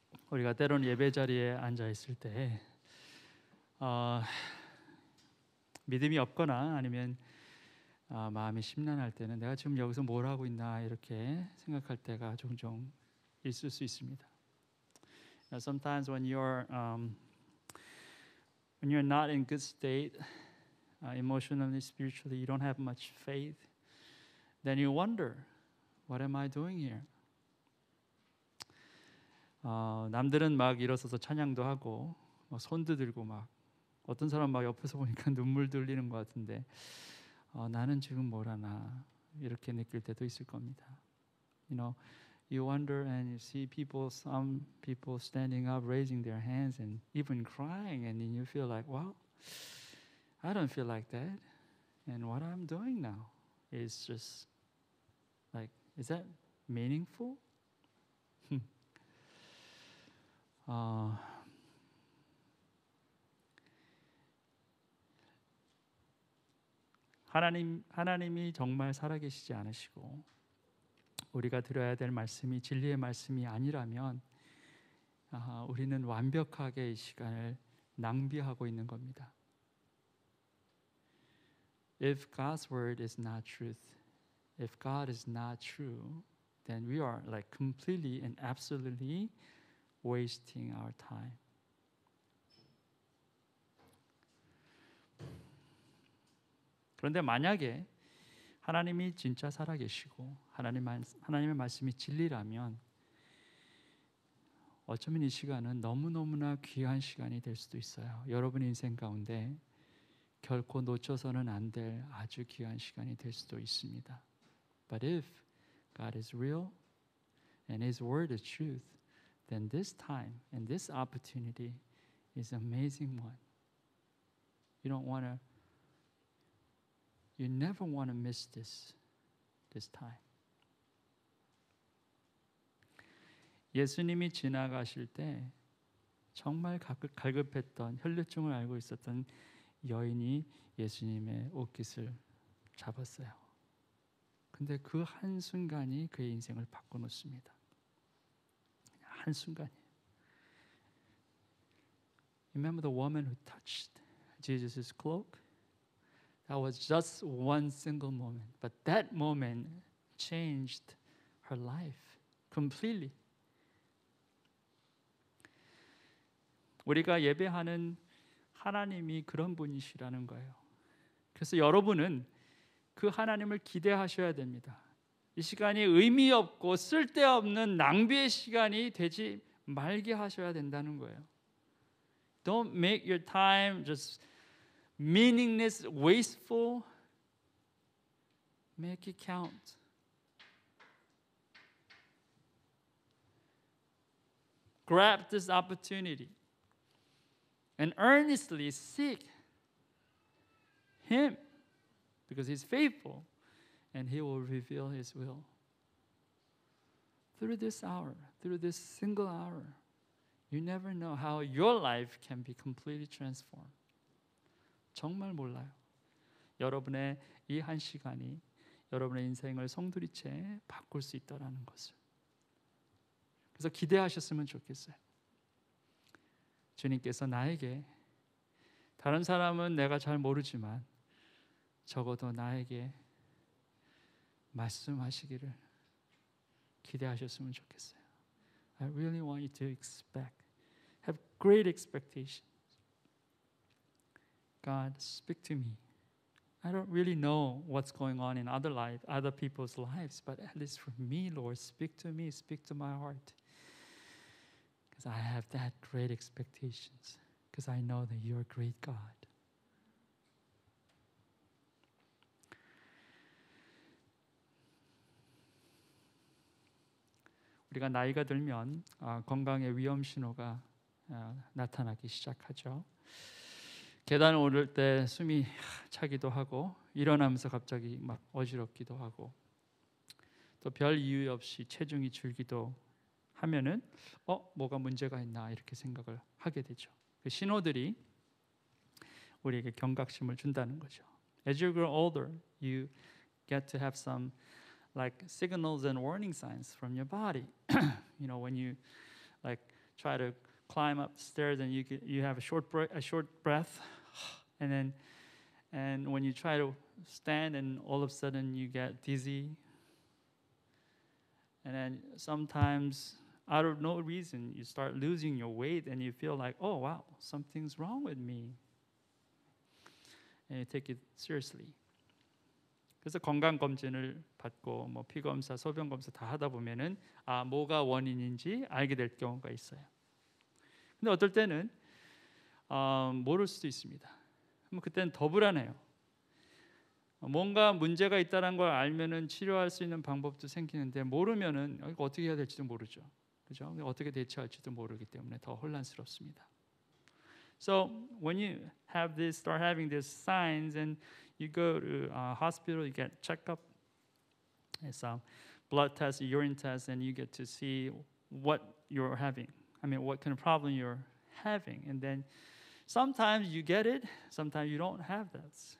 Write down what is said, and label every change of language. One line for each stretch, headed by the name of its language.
Korean: 우리가 때로는 예배 자리에 앉아 있을 때 믿음이 없거나 아니면 마음이 심란할 때는 내가 지금 여기서 뭘 하고 있나 이렇게 생각할 때가 종종 있을 수 있습니다.
English: Sometimes when you're not in good state, emotionally, spiritually, you don't have much faith, then you wonder, what am I doing here?
Korean: 남들은 막 일어서서 찬양도 하고 손도 들고 막 어떤 사람 막 옆에서 보니까 눈물도 흘리는 것 같은데 나는 지금 뭘 하나 이렇게 느낄 때도 있을 겁니다.
English: You wonder and you see some people standing up, raising their hands and even crying, and then you feel like, well, I don't feel like that, and what I'm doing now is just like, is that meaningful?
Korean: 하나님이 정말 살아계시지 않으시고 우리가 들어야 될 말씀이 진리의 말씀이 아니라면 우리는 완벽하게 이 시간을 낭비하고 있는 겁니다.
English: If God's word is not truth, if God is not true, then we are like completely and absolutely wasting our time.
Korean: 그런데 만약에 하나님이 진짜 살아계시고 하나님의 말씀이 진리라면 어쩌면 이 시간은 너무너무나 귀한 시간이 될 수도 있어요. 여러분의 인생 가운데 결코 놓쳐서는 안 될 아주 귀한 시간이 될 수도 있습니다.
English: But if God is real and His word is truth, then this time and this opportunity is an amazing one. You never want to miss this time.
Korean: 예수님이 지나가실 때 정말 갈급했던 혈류증을 앓고 있었던 여인이 예수님의 옷깃을 잡았어요. 근데 그 한순간이 그의 인생을 바꿔놓습니다. 한순간이에요.
English: Remember the woman who touched Jesus' cloak? That was just one single moment. But that moment changed her life completely.
Korean: 우리가 예배하는 하나님이 그런 분이시라는 거예요. 그래서 여러분은 그 하나님을 기대하셔야 됩니다. 이 시간이 의미 없고 쓸데없는 낭비의 시간이 되지 말게 하셔야 된다는 거예요.
English: Don't make your time just meaningless, wasteful. Make it count. Grab this opportunity and earnestly seek Him because He's faithful and He will reveal His will. Through this hour, through this single hour, you never know how your life can be completely transformed.
Korean: 정말 몰라요. 여러분의 이 한 시간이 여러분의 인생을 송두리째 바꿀 수 있다는 것을. 그래서 기대하셨으면 좋겠어요. 주님께서 나에게, 다른 사람은 내가 잘 모르지만 적어도 나에게 말씀하시기를 기대하셨으면 좋겠어요.
English: I really want you to have great expectations. God, speak to me. I don't really know what's going on in other people's lives, but at least for me, Lord, speak to me, speak to my heart. Because I have that great expectations, because I know that you're a great God.
Korean: 우리가 나이가 들면 건강의 위험 신호가 나타나기 시작하죠. 계단을 오를 때 숨이 차기도 하고 일어나면서 갑자기 막 어지럽기도 하고 또 별 이유 없이 체중이 줄기도 하면은 뭐가 문제가 있나 이렇게 생각을 하게 되죠. 그 신호들이 우리에게 경각심을 준다는 거죠.
English: As you grow older, you get to have some like signals and warning signs from your body. When you like try to climb up the stairs and you have a short breath, and when you try to stand and all of a sudden you get dizzy, and then sometimes out of no reason you start losing your weight and you feel like, oh wow, something's wrong with me, and you take it seriously.
Korean: 그래서 건강 검진을 받고 뭐 피 검사, 소변 검사 다 하다 보면은 뭐가 원인인지 알게 될 경우가 있어요. 근데 어떨 때는 모를 수도 있습니다. 그때는 더 불안해요. 뭔가 문제가 있다는 걸 알면은 치료할 수 있는 방법도 생기는데 모르면은 이거 어떻게 해야 될지도 모르죠. 그죠? 어떻게 대처할지도 모르기 때문에 더 혼란스럽습니다.
English: So when you start having these signs and you go to hospital, you get checkup, some blood tests, urine tests, and you get to see what you're having. I mean, what kind of problem you're having, and then sometimes you get it, sometimes you don't have that.